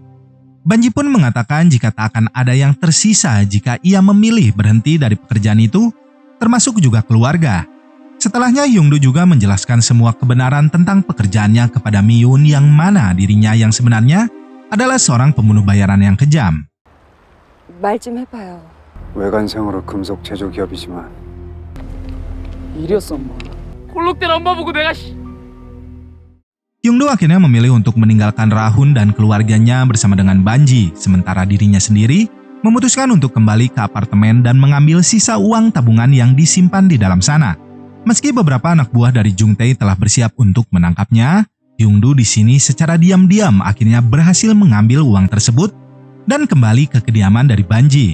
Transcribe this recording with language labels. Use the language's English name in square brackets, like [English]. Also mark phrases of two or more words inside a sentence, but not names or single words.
[Indonesian] Banji pun mengatakan jika tak akan ada yang tersisa jika ia memilih berhenti dari pekerjaan itu, termasuk juga keluarga. Setelahnya, Hyungdo juga menjelaskan semua kebenaran tentang pekerjaannya kepada Miyun yang mana dirinya yang sebenarnya adalah seorang pembunuh bayaran yang kejam. [Korean] 말 좀 해봐요. 외관상으로 금속 제조 기업이지만 이랬어 엄마. 콜록된 엄마 보고 내가 [Indonesian] Hyungdo akhirnya memilih untuk meninggalkan Rahun dan keluarganya bersama dengan Banji, sementara dirinya sendiri memutuskan untuk kembali ke apartemen dan mengambil sisa uang tabungan yang disimpan di dalam sana. Meski beberapa anak buah dari Jung Tae telah bersiap untuk menangkapnya, Hyungdo di sini secara diam-diam akhirnya berhasil mengambil uang tersebut dan kembali ke kediaman dari Banji.